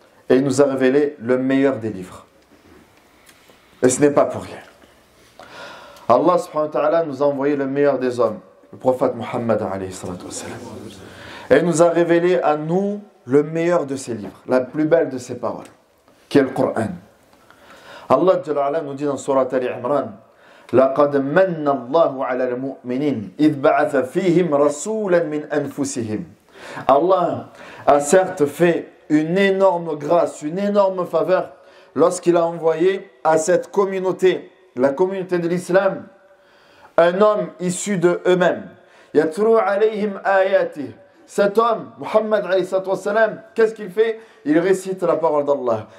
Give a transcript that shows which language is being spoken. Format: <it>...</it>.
<fr>Et il nous a révélé le meilleur des livres. Et ce n'est pas pour rien. Allah subhanahu wa ta'ala nous a envoyé le meilleur des hommes, le prophète Muhammad alayhi salatu wa salam. Et il nous a révélé à nous le meilleur de ses livres, la plus belle de ses paroles, qui est le Coran. Allah Jalla ala nous dit dans Surat Ali Imran,</fr> <ar>لَقَدْ مَنَّ اللَّهُ عَلَى الْمُؤْمِنِينَ إِذْ بَعَثَ فِيهِمْ رَسُولًا مِنْ أَنفُسِهِمْ.</ar> <fr>Allah a certes fait une énorme grâce, une énorme faveur lorsqu'il a envoyé à cette communauté, la communauté de l'islam, un homme issu de eux-mêmes.</fr> <ar>يَتْرُوا عَلَيْهِمْ آيَاتِهِ.</ar> <fr>Cet homme, Muhammad alayhi salam, qu'est-ce qu'il fait? Il récite la parole d'Allah.</fr>